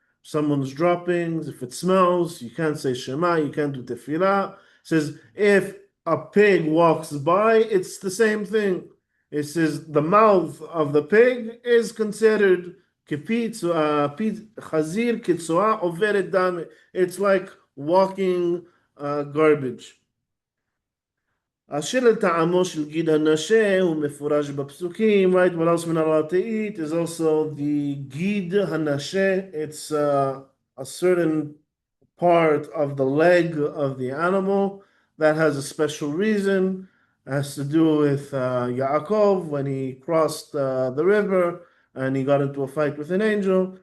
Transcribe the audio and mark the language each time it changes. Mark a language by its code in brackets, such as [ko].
[en] Someone's droppings. If it smells, you can't say Shema, you can't do tefillah. It says if a pig walks by, it's the same thing. It says the mouth of the pig is considered [he] chazir kitzoa overet dame. [en] It's like walking garbage. [he] אשר לטעמו של גיד הנשה הוא מפורש בפסוקים, right? [en] What else we're not allowed to eat is also the גיד הנשה. It's a certain part of the leg of the animal that has a special reason. It has to do with Yaakov when he crossed the river and he got into a fight with an angel.